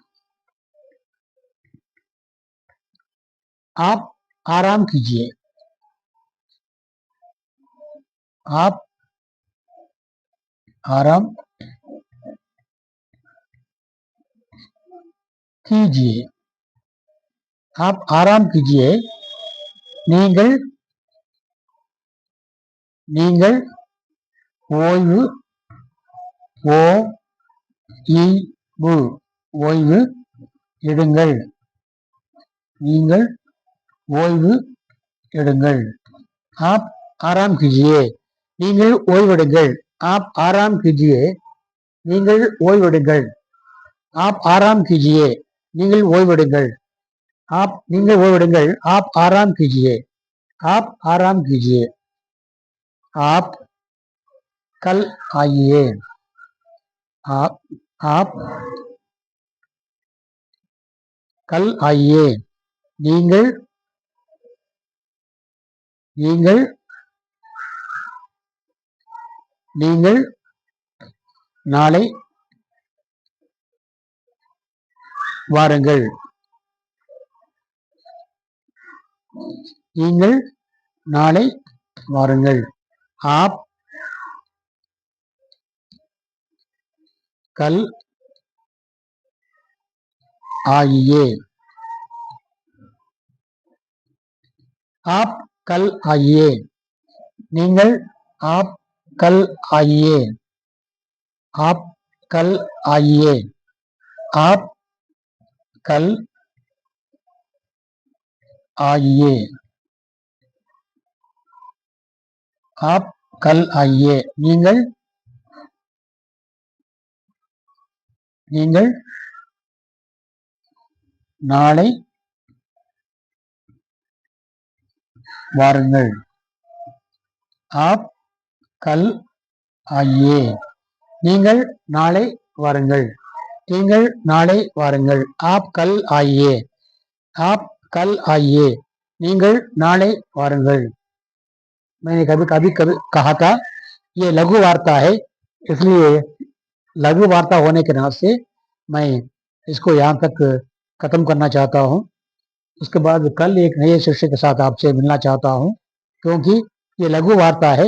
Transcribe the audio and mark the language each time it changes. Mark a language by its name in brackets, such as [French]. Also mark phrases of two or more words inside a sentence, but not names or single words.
[Hindi] आप आराम कीजिए. आप आराम कीजिए. आप आराम कीजिए. [Tamil] நீங்கள் நீங்கள் ஓய்வு ஓய்வு எடுங்கள். நீங்கள் ஓய்வு எடுங்கள். [Hindi] आप आराम कीजिए. [Tamil] நீங்கள் ஓய்வெடுங்கள். [Hindi] आप आराम कीजिए. [Tamil] நீங்கள் ஓய்வெடுங்கள். [Hindi] आप आराम कीजिए. [Tamil] நீங்கள் ஓய்வெடுங்கள். நீங்கள் ஓய்வெடுங்கள். [Hindi] आप आराम कीजिए. आप आराम कीजिए. आप कल आइए. आप कल आइए. [Tamil] நீங்கள் நீங்கள் நீங்கள் நாளை வாருங்கள். நீங்கள் நாளை வாருங்கள். [Hindi] आप कल आइए. आप कल आइए. நீங்கள் आप कल आइए. आप कल आइए. आप कल आइए. आप कल आइए. [Tamil] நீங்கள் நீங்கள் நாளை வாருங்கள். [Hindi] आप कल आइए. [Tamil] நீங்கள் நாளை வாருங்கள். நீங்கள் நாளை வாருங்கள். [Hindi] आप कल आइए. आप कल आइए. [Tamil] நீங்கள் நாளை வாருங்கள். [Hindi] मैंने कभी कभी कभी कहा था ये लघु वार्ता है, इसलिए लघु वार्ता होने के नाते से मैं इसको यहाँ तक खत्म करना चाहता हूँ. उसके बाद कल एक नए शीर्षक के साथ आपसे मिलना चाहता हूँ, क्योंकि ये लघु वार्ता है.